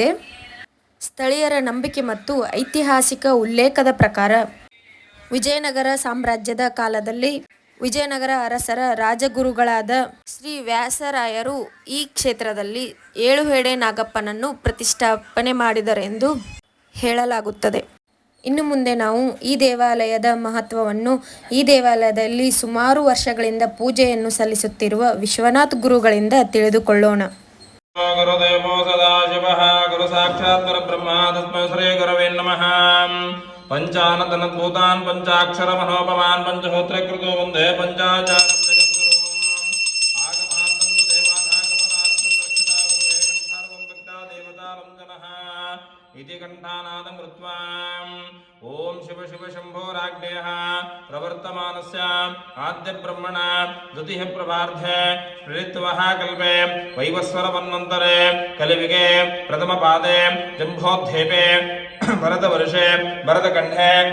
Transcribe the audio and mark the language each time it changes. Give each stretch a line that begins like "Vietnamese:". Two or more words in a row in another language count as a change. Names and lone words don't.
Kannada: ಸ್ಥಳೀಯರ ನಂಬಿಕೆ ಮತ್ತು ಐತಿಹಾಸಿಕ ಉಲ್ಲೇಖದ ಪ್ರಕಾರ ವಿಜಯನಗರ ಸಾಮ್ರಾಜ್ಯದ ಕಾಲದಲ್ಲಿ ವಿಜಯನಗರ ಅರಸರ ರಾಜಗುರುಗಳಾದ ಶ್ರೀ ವ್ಯಾಸರಾಯರು ಈ ಕ್ಷೇತ್ರದಲ್ಲಿ ಏಳುಹೆಡೆ ನಾಗಪ್ಪನನ್ನು ಪ್ರತಿಷ್ಠಾಪನೆ ಮಾಡಿದರೆಂದು ಹೇಳಲಾಗುತ್ತದೆ. ಇನ್ನು ಮುಂದೆ ನಾವು ಈ ದೇವಾಲಯದ ಮಹತ್ವವನ್ನು, ಈ ದೇವಾಲಯದಲ್ಲಿ ಸುಮಾರು ವರ್ಷಗಳಿಂದ ಪೂಜೆಯನ್ನು ಸಲ್ಲಿಸುತ್ತಿರುವ ವಿಶ್ವನಾಥ್ ಗುರುಗಳಿಂದ ತಿಳಿದುಕೊಳ್ಳೋಣ.
Sanskrit: ಗುರುದೇವೋ ಸದಾಶಿವಃ ಗುರು ಸಾಕ್ಷಾತ್ ಪರಬ್ರಹ್ಮ ತಸ್ಮೈ ಶ್ರೀ ಗುರವೇ ನಮಃ. ಪಂಚಾನತನದ್ಭೂತಾನ್ ಪಂಚಾಕ್ಷರ ಮನೋಪಮಾನ್ ಪಂಚಹೋತ್ರ ಕೃತೋ ವಂದೇ ಪಂಚಾಚಾರಂ ಜಗದ್ಗುರು. ಆಗಮಾರ್ಥಂ ದೇವಾನಾಗಮನಾರ್ಥಂ ರಕ್ಷತಾ ಗುರುವೇ ಕಂಠಾರ್ವಂ ಭಕ್ತಾ ದೇವತಾರಂ ಜನಃ ಇತಿ ಕಂಠಾನಾದಂ ಕೃತ್ವಾ ಓಂ ಶಿವ ಶಿವ ಶಂಭೋರಾಜ್ಞೇಯ ಪ್ರವರ್ತಮಾನಸ್ಯ ಆದ್ಯ ಬ್ರಹ್ಮಣ ದ್ವಿತೀಯ ಪ್ರಭಾರ್ಧೆ ಋತ್ವಃ ಕಲ್ಪೆ ವೈವಸ್ವರ ಮನ್ವಂತರೆ ಕಲಿವಿಗೆ ಪ್ರಥಮ ಪಾದೆ ಜಂಭೋದ್ಧೇಪೆ ಭರತ ವರ್ಷೆ ಭರತಖಂಡೇ